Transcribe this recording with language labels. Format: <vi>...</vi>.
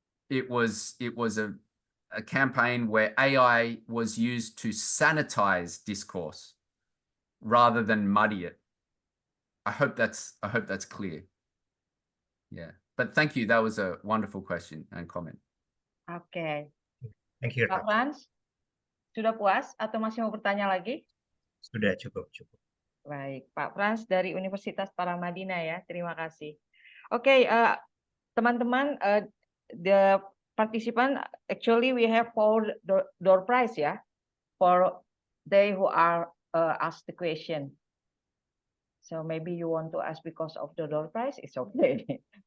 <en>It was a campaign where AI was used to sanitize discourse rather than muddy it. I hope that's clear. Yeah. But thank you. That was a wonderful question and comment.</en> <id>Oke.</id> <en>Thank you.</en> <id>Pak Frans, sudah puas atau masih mau bertanya lagi? Sudah cukup. Baik, Pak Frans dari Universitas Paramadina ya. Terima kasih. Oke, teman-teman,</id> <en>the participant actually we have 4 door prize ya for they who are asked the question. So maybe you want to ask because of the door prize, it's okay.</en>